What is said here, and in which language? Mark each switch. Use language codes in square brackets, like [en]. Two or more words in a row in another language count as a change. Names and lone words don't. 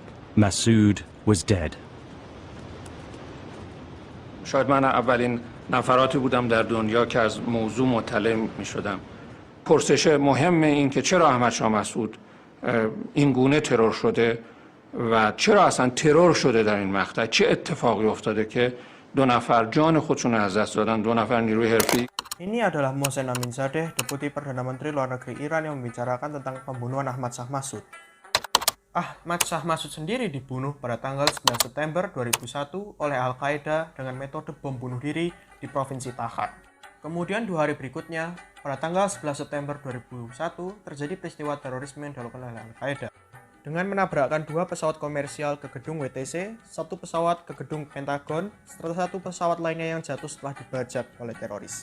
[en] Massoud was dead. [fa] شاید من اولین نفراتی بودم در دنیا که از موضوع مطلع می شدم. پرسش مهم این که چرا احمد شاه مسعود این گونه ترور شده و چرا اصلا ترور شده در این مقطع، چه اتفاقی افتاده که دو نفر جان خودشون از دست دادن، دو نفر نیروی حرفی. [id] Ini adalah Mohsen Aminzadeh, Deputi Perdana Menteri Luar Negeri Iran yang membicarakan tentang pembunuhan Ahmad Shah Massoud. Ahmad Shah Massoud sendiri dibunuh pada tanggal 9 September 2001 oleh Al-Qaeda dengan metode bom bunuh diri di Provinsi Takhar. Kemudian 2 hari berikutnya, pada tanggal 11 September 2001, terjadi peristiwa terorisme yang dilakukan oleh Al-Qaeda dengan menabrakkan 2 pesawat komersial ke gedung WTC, 1 pesawat ke gedung Pentagon, serta 1 pesawat lainnya yang jatuh setelah dibajak oleh teroris.